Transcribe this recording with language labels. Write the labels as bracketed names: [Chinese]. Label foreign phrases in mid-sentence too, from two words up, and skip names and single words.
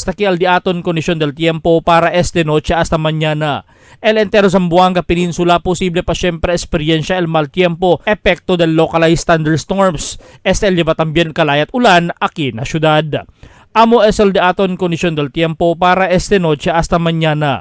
[Chavacano] Taki al diaton kondisyon del tiempo para este noche hasta mañana. El entero Zamboanga Peninsula posible pa siempre experiencia el mal tiempo, epekto del [English] localized thunderstorms. [Chavacano] Este el lleva también kalayat ulan aquí na ciudad. Amo es el diaton kondisyon del tiempo para este noche hasta mañana.